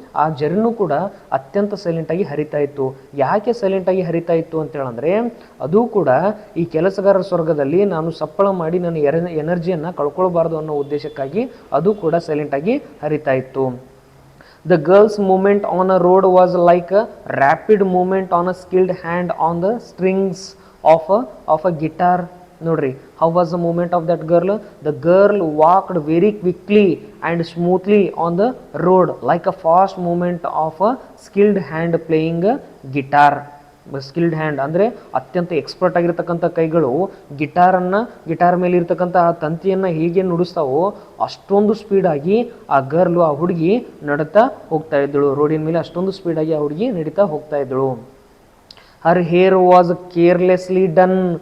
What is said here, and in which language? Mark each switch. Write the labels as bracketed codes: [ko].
[kn] ಆ ಜರಿನೂ ಕೂಡ ಅತ್ಯಂತ ಸೈಲೆಂಟಾಗಿ ಹರಿತಾ ಇತ್ತು. ಯಾಕೆ ಸೈಲೆಂಟಾಗಿ ಹರಿತಾ ಇತ್ತು ಅಂತ ಹೇಳಂದ್ರೆ, ಅದು ಕೂಡ ಈ ಕೆಲಸಗಾರರ ಸ್ವರ್ಗದಲ್ಲಿ ನಾನು ಸಪ್ಪಳ ಮಾಡಿ ನನ್ನ ಎನರ್ಜಿಯನ್ನು ಕಳ್ಕೊಳ್ಬಾರ್ದು ಅನ್ನೋ ಉದ್ದೇಶಕ್ಕಾಗಿ ಅದು ಕೂಡ ಸೈಲೆಂಟಾಗಿ ಹರಿತಾ ಇತ್ತು. [en] The girl's movement on a road was like a rapid movement on a skilled hand on the strings of a guitar. [kn] ನೋಡ್ರಿ, [en] how was the movement of that girl? The girl walked very quickly and smoothly on the road like a fast movement of a skilled hand playing a guitar. [kn] Skilled hand ಅಂದರೆ ಅತ್ಯಂತ expert ಆಗಿರ್ತಕ್ಕಂಥ ಕೈಗಳು guitar ಮೇಲೆ ಇರ್ತಕ್ಕಂಥ ಆ ತಂತಿಯನ್ನು ಹೇಗೆ ನುಡಿಸ್ತಾವೋ ಅಷ್ಟೊಂದು ಸ್ಪೀಡಾಗಿ ಆ ಹುಡುಗಿ ನಡೀತಾ ಹೋಗ್ತಾ ಇದ್ದಳು. ರೋಡಿನ ಮೇಲೆ ಅಷ್ಟೊಂದು ಸ್ಪೀಡಾಗಿ ಆ ಹುಡುಗಿ ನಡೀತಾ ಹೋಗ್ತಾ ಇದ್ದಳು. [en] Her hair was carelessly done.